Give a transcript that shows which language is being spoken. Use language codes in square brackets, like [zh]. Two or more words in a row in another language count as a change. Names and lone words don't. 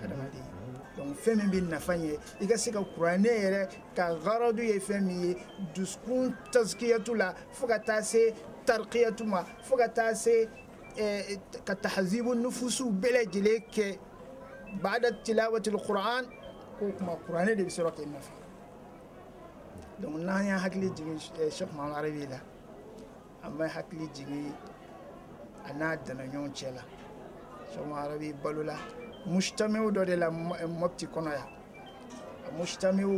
[bm] adamaden donc fɛn min bɛ nafa ɲɛ i ka se ka kuranɛ yɛrɛ ka garadu ye fɛn min ye dusukun tazkiyatu la fo ka taa se tarqiyatu ma fo ka taa se ka [ar] تهذيب النفوس [bm] bɛɛ lajɛlen kɛ [ar] بعد تلاوة القرآن [bm] ko kuma kuranɛ de bɛ sɔrɔ k'e nafa donc n'an y'a hakili jigin Sheikh Muhammad Arabi la an bɛ hakili jigin a n'a danaɲɔgɔn cɛ la Sheikh Muhammad Arabi balola mujtamiw dɔ de la Mopti kɔnɔ yan a mujtamiw